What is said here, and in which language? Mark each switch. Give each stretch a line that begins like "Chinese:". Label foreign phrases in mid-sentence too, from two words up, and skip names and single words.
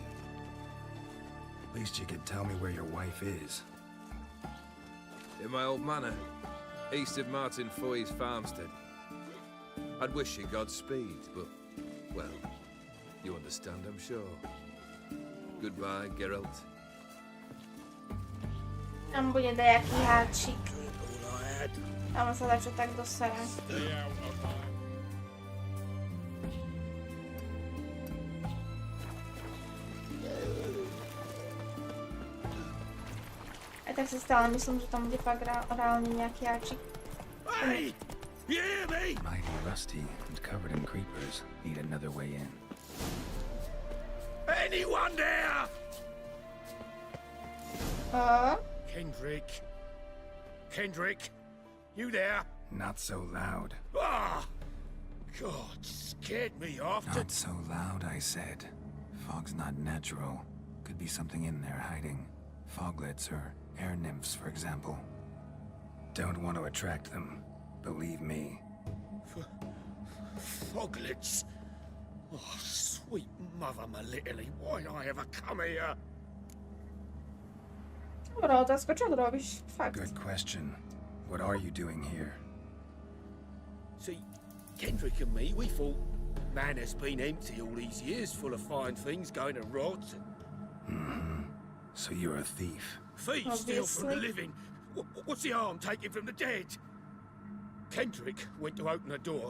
English: At least you could tell me where your wife is. In my old manor, east of Martin Foy's farmstead. I'd wish you Godspeed, but, well, you understand, I'm sure. Goodbye, Geralt.
Slovak: Tam bude dajaký háčik. Tam sa dačo tak dosere. A tak si stále myslím, že tam bude fakt reálne nejaký háčik.
English: Hey! You hear me? Mighty rusty and covered in creepers. Need another way in. Anyone there? Kendrick. Kendrick, you there? Not so loud. Ah! God, scared me off to... Not so loud, I said. Fog's not natural. Could be something in there hiding. Foglets or air nymphs, for example. Don't want to attract them. Believe me. Foglets. Oh, sweet mother, my little, why did I ever come here?
Slovak: Dobrá otázka, čo to robíš? Fakt.
English: Good question. What are you doing here? See, Kendrick and me, we thought man has been empty all these years, full of fine things going to rot. So you're a thief. Thief steal from the Obviously. living. What's the harm taking from the dead? Kendrick went to open the door.